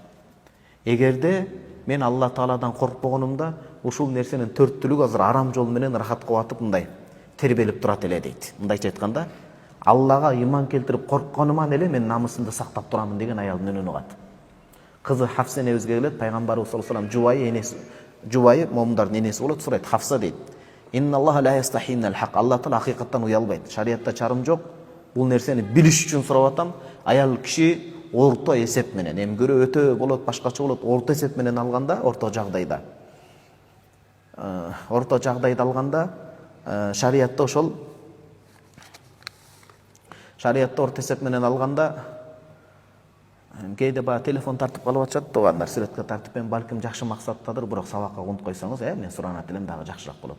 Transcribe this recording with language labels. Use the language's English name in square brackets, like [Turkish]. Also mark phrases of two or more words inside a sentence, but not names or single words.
[Kyrgyz] Эгерде мен Алла Тааладан коркпогонумда, ушул нерсенин төрттүлүгү азыр арам жол менен рахат кылып мындай тербелип турат эле дейт. Мындайча айтканда, Аллага иман келтирип коркконуман эле мен намысымды сактап турамын деген аялдын үнүн угат. Кызы Хафса энебизге келет, пайгамбарыбыз [Arabic] صلى الله عليه وسلم [Kyrgyz] жубайы момундардын энеси болот, сурайт. Хафса дейт. [Arabic] إن الله لا يستحيي من الحق. [Kyrgyz] Алла Таала акыйкаттан уялбайт. Шариатта чарым жок. Бул нерсени билиш үчүн сурап атам. Аял киши орто эсеп менен, эмгөрө өтө болот, башкача болот, орто эсеп менен алганда, орто жагдайда алганда шариатта ошол шариатта орто эсеп менен алганда кээде баягы телефон тартып калып атышат, туугандар сүрөткө тартып, балким жакшы максаттадыр, бирок сабакка кунуп койсоңуз, мен суранат элем, дагы жакшыраак болот.